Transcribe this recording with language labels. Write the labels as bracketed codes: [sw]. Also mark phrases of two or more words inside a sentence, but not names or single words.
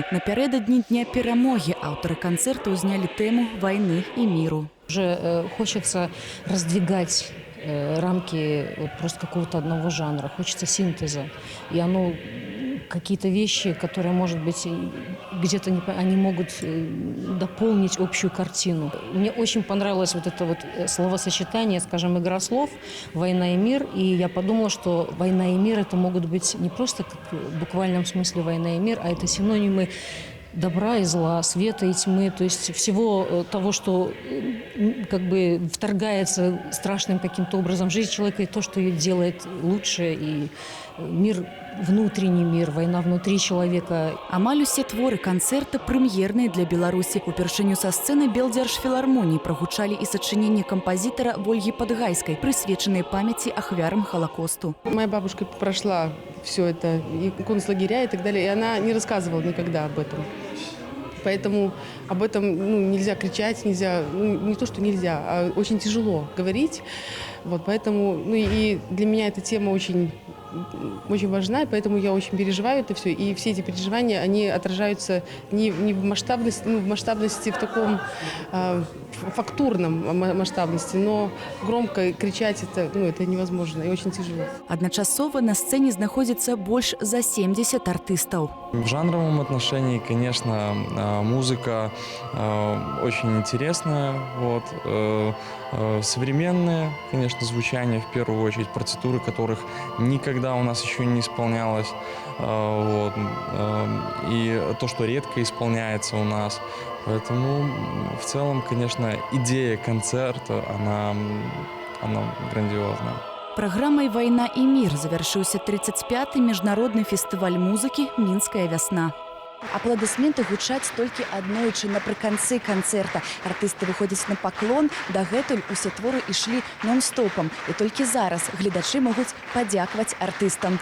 [be] Напярэдадні Дня перамогі аўтары канцэрту ўзнялі тэму вайны і міру. [ru] Уже хочется раздвигать рамки просто какого-то одного жанра, хочется синтеза. И оно какие-то вещи, которые, может быть, где-то они могут дополнить общую картину. Мне очень понравилось вот это вот словосочетание, скажем, игра слов «война и мир». И я подумала, что «война и мир» это могут быть не просто как в буквальном смысле «война и мир», а это синонимы добра и зла, света и тьмы, то есть всего того, что как бы вторгается страшным каким-то образом в жизнь человека, и то, что ее делает лучше, и мир, внутренний мир, война внутри человека. [be] Амаль усе творы канцэрта прэм'ерныя для Беларусі. Упершыню са сцэны Белдзяржфілармоніі прагучалі і сачыненні кампазітара Вольгі Падгайскай, прысвечаныя памяці ахвярам Холокосту. [ru] Моя бабушка прошла все это, и концлагеря и так далее, и она не рассказывала никогда об этом. Поэтому об этом нельзя кричать, нельзя, не то, что нельзя, а очень тяжело говорить. Вот, поэтому, и для меня эта тема очень важна, и поэтому я очень переживаю это все. И все эти переживания, они отражаются не в масштабности, в масштабности в таком фактурном масштабности, но громко кричать это невозможно и очень тяжело. [be] Адначасова на сцэне знаходзіцца больш за 70 артыстаў. [ru] В жанровом отношении, конечно, музыка очень интересная, современное, конечно, звучание в первую очередь, партитуры которых никогда у нас еще не исполнялось, и то, что редко исполняется у нас. Поэтому в целом, конечно, идея концерта, она грандиозная. [be] Праграмай «Вайна і мір» завяршыўся 35-й міжнародны фестываль музыкі «Мінская вясна». Апладысменты гучаць толькі аднойчы напрыканцы канцэрта. Артысты выходзяць на паклон, дагэтуль усе творы ішлі нон-стопам. І толькі зараз гледачы могуць падзякаваць артыстам.